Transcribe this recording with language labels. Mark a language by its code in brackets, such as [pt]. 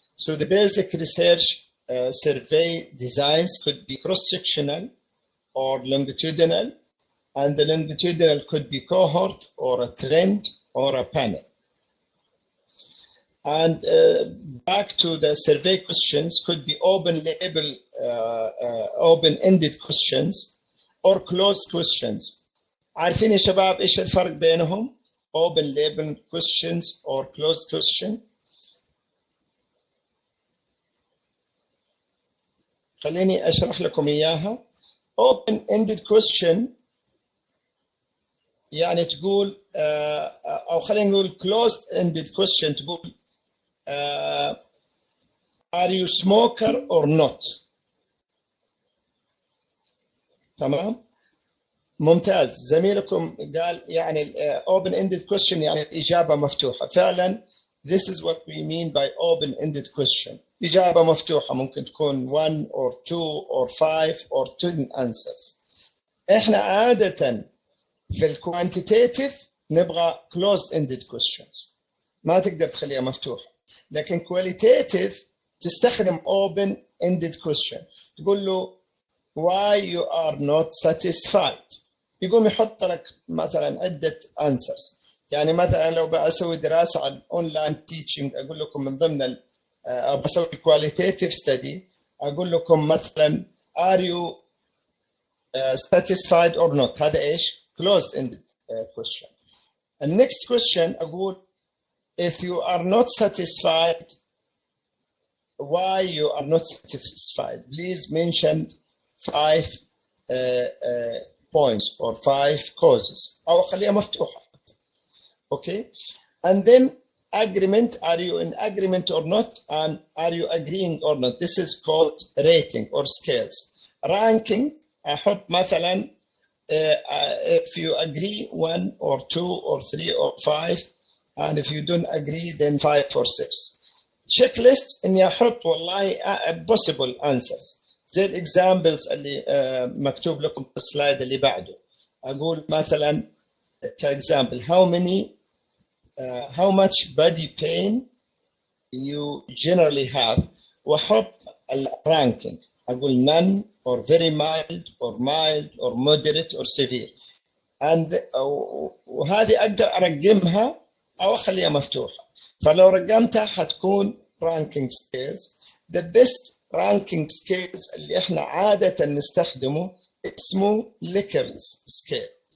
[en] So the basic research survey designs could be cross-sectional or longitudinal, and the longitudinal could be cohort or a trend or a panel. And back to the survey questions could be open-label, open-ended questions or closed questions. [ar] عارفين يا شباب إيش الفرق بينهم؟ [en] Open-label questions or closed question. [ar] خليني أشرح لكم إياها. Open-ended question يعني تقول أو خلينا نقول closed-ended question تقول [en] are you smoker or not؟ [ar] تمام؟ ممتاز. زميلكم قال يعني open-ended question يعني الإجابة مفتوحة. [en] فعلا this is what we mean by open-ended question. [ar] إجابة مفتوحة ممكن تكون [en] 1 or 2 or 5 or 10 answers. [ar] إحنا عادة في الكوانتيتيف نبغى closed-ended questions. ما تقدر تخليها مفتوحة. لكن qualitative تستخدم open-ended question. تقول له [en] why you are not satisfied. [ar] يقوم يحط لك مثلا عدة answers. يعني مثلا لو بسوي دراسة عن online teaching أقول لكم من ضمن بسوي qualitative study أقول لكم مثلا [en] are you satisfied or not. [ar] هذا إيش؟ [en] closed-ended question. And next question [ar] أقول [en] if you are not satisfied why you are not satisfied. Please mention 5 points or 5 causes. [ar] أو خليها مفتوحة. [en] Okay, and then agreement. Are you in agreement or not? And are you agreeing or not? This is called rating or scales. Ranking. [ar] أحط مثلا [en] if you agree 1 or 2 or 3 or 5, and if you don't agree then 5 or 6. [ar] Checklist إني أحط والله [en] possible answers. [ar] زي الexamples اللي مكتوب لكم في السلايد اللي بعده. أقول مثلا [en] كexample how much body pain you generally have, [ar] وأحط [en] ranking. أقول none or very mild or moderate or severe. [ar] And وهذه أقدر أرقمها أو أخليها مفتوحة. فلو رقمتها حتكون ranking scales. [en] The best ranking scales [ar] اللي احنا عادة نستخدمه اسمه [en] Likert scale.